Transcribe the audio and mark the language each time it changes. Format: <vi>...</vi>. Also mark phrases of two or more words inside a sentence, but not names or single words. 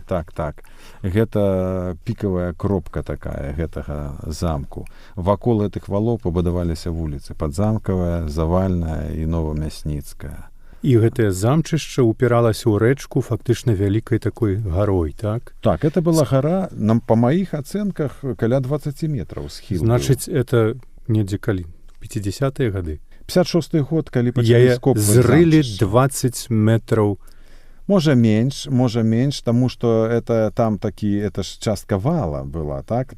<be>Так. Гэта пікавая кропка такая гэтага замку. Вакол гэтых валоў пабудаваліся вуліцы Падзамкавая, Завальная і Новамясніцкая. І гэтае замчышча упіралася ў рэчку фактычна вялікай такой гарой, так?</be> <ru>Так, это была гора, по моих оценках, каля 20 метров схил.</ru> <be>Значыць, это недзе калі? 50-е гады? 56-й год, калі пачалі Яе скопваць зрылі замчышча. 20 метраў. Можа менш, таму што это там это ж частка вала была, так?</be>